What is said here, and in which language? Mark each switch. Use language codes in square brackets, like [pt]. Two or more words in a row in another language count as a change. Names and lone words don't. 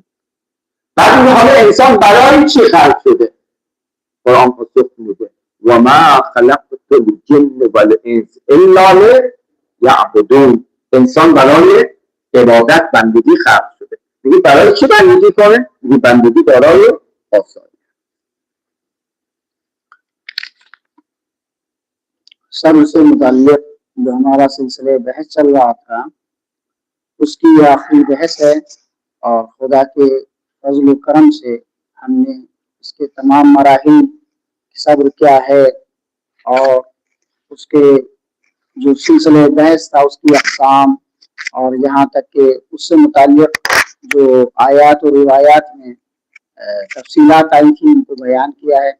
[fa] بعد حالا انسان برای چی خلق شده؟ قرآن پاسخ میده [ar] و ما خلقت الجن والانس الا لیعبدون. [fa] انسان برای عبادت بندگی خلق شده. میگه برای چی بندگی کنه؟ میگه بندگی برای آسانی. [ur] سر سے متعلق جو ہمارا سلسلے بحث چل رہا تھا اس کی یہ آخری بحث ہے اور خدا کے فضل کرم سے ہم نے اس کے تمام مراحل صبر کیا ہے اور اس کے جو سلسلے بحث تھا اس کی اقسام اور یہاں تک کہ اس سے متعلق جو آیات اور روایات میں تفصیلات آئی تھی ان کو بیان کیا ہے.